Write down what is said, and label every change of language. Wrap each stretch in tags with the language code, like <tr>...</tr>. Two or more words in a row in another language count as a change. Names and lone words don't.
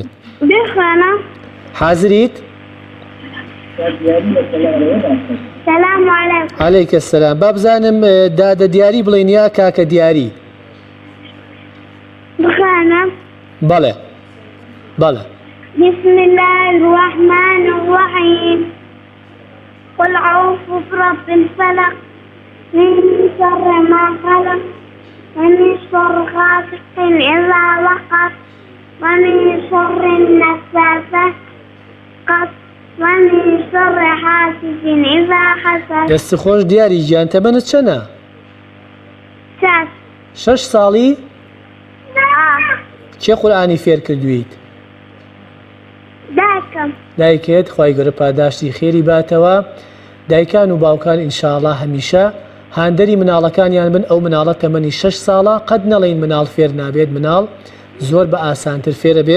<ckb>بخوانە. حازریت؟</ckb> <ar>سلام علیکم. عەلەیکە السەلام.</ar> <ckb>با بزانم دادە دیاری بڵێن یا کاکە دیاری؟ بخوانە. بەڵێ بەڵێ.</ckb> <ar>بسم الله الرحمن الرحيم. قل أعوذ برب الفلق من شر ما خلق ومن شر غاسق إذا وقب ومن شر النفاثات ومن شر حاسد إذا حسد.</ar> <ckb>دەستی خۆش دیاری گیان تەمەنت چەنە؟ 6 ساڵی؟ چێ قورئانی فێر کردویت؟ دایکم. دایکێت خی گەورە پاداشتی خێری باتەوە. دایکان و باوکان ئینشاءڵڵا هەمیشە هاندەری مناڵەکانیان بن ئەو مناڵە تەمەنی 6 ساڵە قەت نەڵێن مناڵ فێر نابێت مناڵ زۆر بە ئاسانتر فێرە بێت.</ckb>